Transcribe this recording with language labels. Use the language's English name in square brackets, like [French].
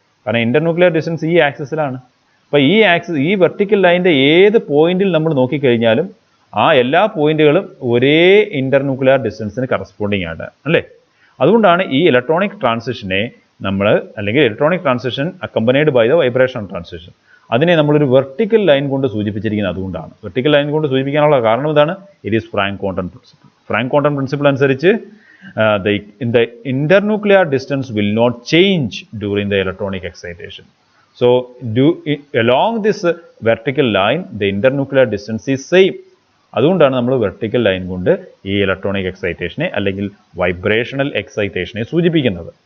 [Malayalam] കാരണം internuclear distance ഈ ആക്സിസിലാണ്. അപ്പോൾ ഈ വെർട്ടിക്കൽ ലൈനിൻ്റെ ഏത് പോയിന്റിൽ നമ്മൾ നോക്കിക്കഴിഞ്ഞാലും ആ എല്ലാ പോയിന്റുകളും ഒരേ ഇന്റർന്യൂക്ലിയർ ഡിസ്റ്റൻസിന് കറസ്പോണ്ടിങ് ആണ് അല്ലേ? അതുകൊണ്ടാണ് ഈ ഇലക്ട്രോണിക് ട്രാൻസിഷനെ നമ്മൾ, അല്ലെങ്കിൽ electronic transition [English] accompanied by the vibration transition, [Malayalam] അതിനെ നമ്മളൊരു വെർട്ടിക്കൽ ലൈൻ കൊണ്ട് സൂചിപ്പിച്ചിരിക്കുന്നത്. അതുകൊണ്ടാണ് വെർട്ടിക്കൽ ലൈൻ കൊണ്ട് സൂചിപ്പിക്കാനുള്ള കാരണം ഇതാണ്, [English] It is Franck Condon principle. Franck Condon principle അനുസരിച്ച് the internuclear distance will not change during the electronic excitation. So along this vertical line the internuclear distance is same. [Malayalam] അതുകൊണ്ടാണ് നമ്മൾ വെർട്ടിക്കൽ ലൈൻ കൊണ്ട് ഈ ഇലക്ട്രോണിക് എക്സൈറ്റേഷനെ അല്ലെങ്കിൽ vibrational എക്സൈറ്റേഷനെ സൂചിപ്പിക്കുന്നത്.